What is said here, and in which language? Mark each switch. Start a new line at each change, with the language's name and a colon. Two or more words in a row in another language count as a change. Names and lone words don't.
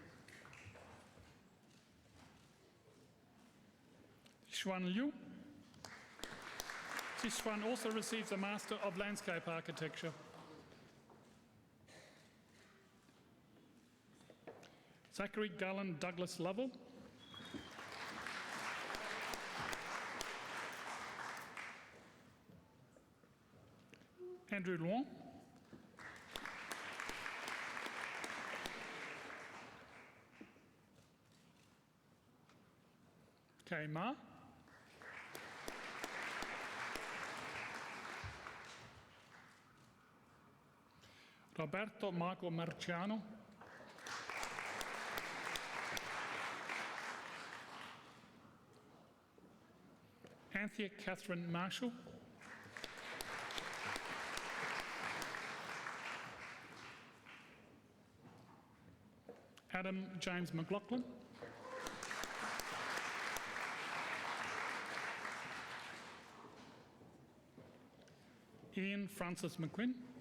English: Xuan Liu. Xuan also receives a Master of Landscape Architecture. Zachary Garland Douglas Lovell. Andrew Luong. Kay Ma. Roberto Marco Marciano. Anthea Catherine Marshall. Adam James McLaughlin. Ian Francis McQuinn.